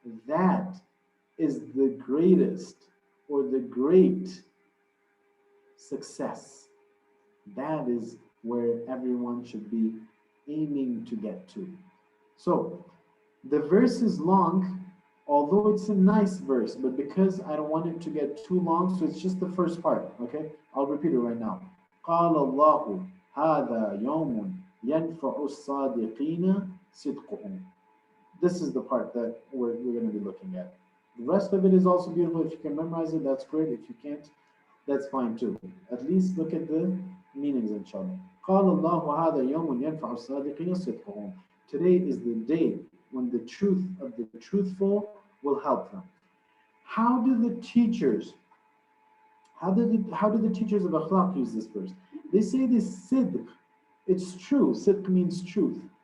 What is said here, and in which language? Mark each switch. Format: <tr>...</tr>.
<en>That is the greatest or the great success. That is where everyone should be aiming to get to. So the verse is long, although it's a nice verse, but because I don't want it to get too long, so it's just the first part, okay? I'll repeat it right now.</en> <ar>قال الله هذا يوم ينفع الصادقين صدقهم.</ar> <en>This is the part that we're going to be looking at. The rest of it is also beautiful. If you can memorize it, that's great. If you can't, that's fine too. At least look at the meanings, inshallah.</en> <ar>قال الله هذا يوم ينفع الصادقين صدقهم.</ar> <en>Today is the day when the truth of the truthful will help them. How do the teachers of akhlaq use this verse? They say this sidq. It's true. Sidq means truth.</en>